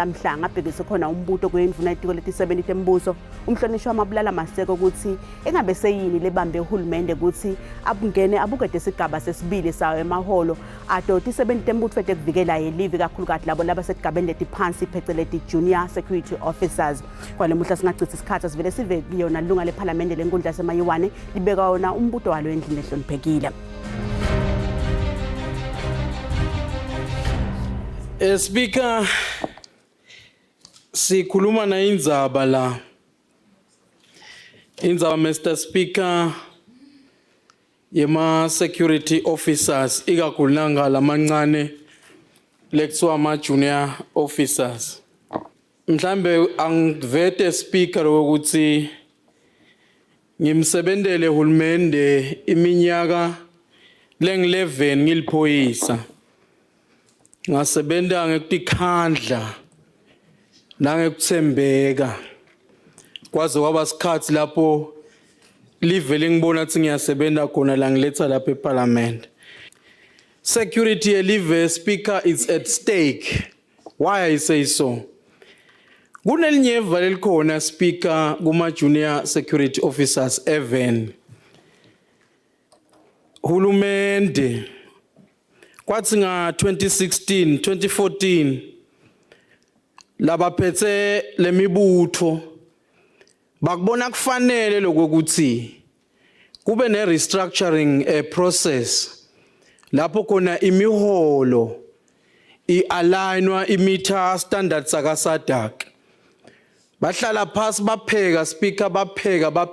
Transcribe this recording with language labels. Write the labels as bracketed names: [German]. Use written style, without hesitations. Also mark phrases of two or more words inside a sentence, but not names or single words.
[Swati] Mhlanga abhekise khona umbuto kuyindvuna etiko leti-70 tembuso umhlonishwa Mabulala Maseko ukuthi engabe seyini lebambe uhulumende ukuthi abungene abukede isigaba sesibili sawo emaholo adoti 70 tembutho etekuvikela live kakhulukazi labo labasesigabeni letiphansi phecelezi [English] junior security officers [Swati] kwalemuhla singachitha isikhathi sivele sive kuyona lunga lePhalamende lenkundla yaseMayiwane libeka wona umbuto walo endlini ehloniphekile. Speaker, sikhuluma na indzaba la. Indzaba [English] Mr. Speaker [Swati] yema security officers ikakhulanga lamancane lekuthiwa ama- [English] junior officers. [Swati] Mhlambe angivete speaker ukuthi ngimsebentele hulumende iminyaka lengi-11 ngiliphoyisa. Ngasebenza ngekutikhandla nangekuthembeka. Kwaze kwaba isikhathi lapho livele ngibona ukuthi ngiyasebenza khona la ngiletha lapha eParliament. [English] Security live Speaker is at stake. Why I say so? [Swati] Kunelinye likhona Speaker kuma [English] junior security officers even. [Swati] Hulumende kwathi nga 2016 2014 labaphethe lemibutho bakubona kufanele lokuthi kube ne [English] restructuring process [Swati] lapho khona imiholo i-alignwa imeter standards akasadak bahlala phasi bapheka speaker bapheka